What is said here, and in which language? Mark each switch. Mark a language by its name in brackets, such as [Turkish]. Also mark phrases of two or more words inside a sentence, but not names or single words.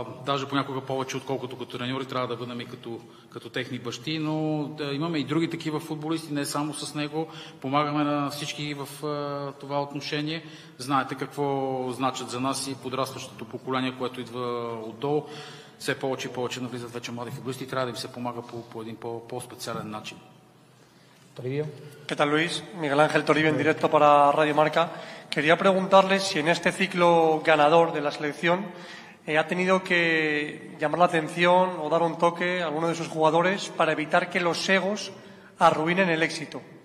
[Bulgarian] Даже понякога повече, отколкото като треньори, трябва да бъдем и като техни бащи, но да имаме и други такива футболисти, не само с него. Помагаме на всички в това отношение. Знаете какво значат за нас и подрастващото поколение, което идва отдолу. Все повече и повече навлизат вече млади футболисти и трябва да им се помага по един по-специален начин. [Spanish] ¿Qué tal, Luis? Miguel Ángel Toribio, en directo para Radio Marca. Quería preguntarle si en este ciclo ganador de la selección ha tenido que llamar la atención o dar un toque a alguno de sus jugadores para evitar que los egos arruinen el éxito.